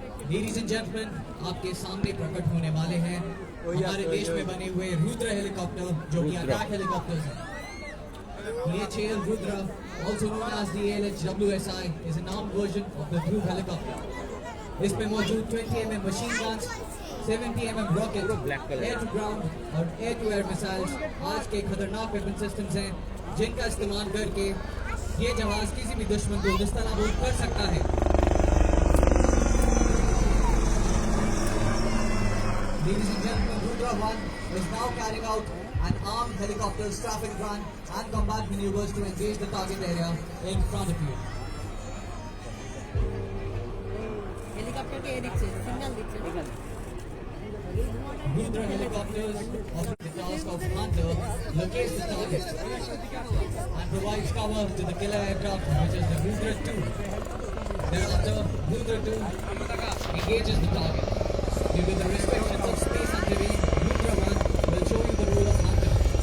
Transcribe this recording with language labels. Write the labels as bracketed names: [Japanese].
[English] Ladies and gentlemen, [Hindi] आपके सामने प्रकट होने वाले हैं हमारे देश में बने हुए रुद्र हेलीकॉप्टर जो कि अटैक हेलीकॉप्टर्स हैं. [English] DHAL Rudra, also known as the ALH-WSI, is an armed version of the Dhruv helicopter. [Hindi] इसमें मौजूद 20 mm machine guns, 70 mm rocket, air to ground और air to air missiles आज के खतरनाक वेपन सिस्टम्स हैं जिनका इस्तेमाल करके ये जहाज किसी भी दुश्मन को निस्तनाबूद कर सकता है. [English] Ladies and gentlemen, Rudra 1 is now carrying out an armed helicopter strafing run and combat maneuvers to engage the target area in front of you. Helicopter के दिखছে signal दिखছে Rudra helicopters offer the task of hunter locates the target and provides cover to the killer aircraft, which is the Rudra 2. Thereafter, Rudra 2 engages the target. Due to the restrictions of space and terrain, Rudra 1 will show you the role of hunter.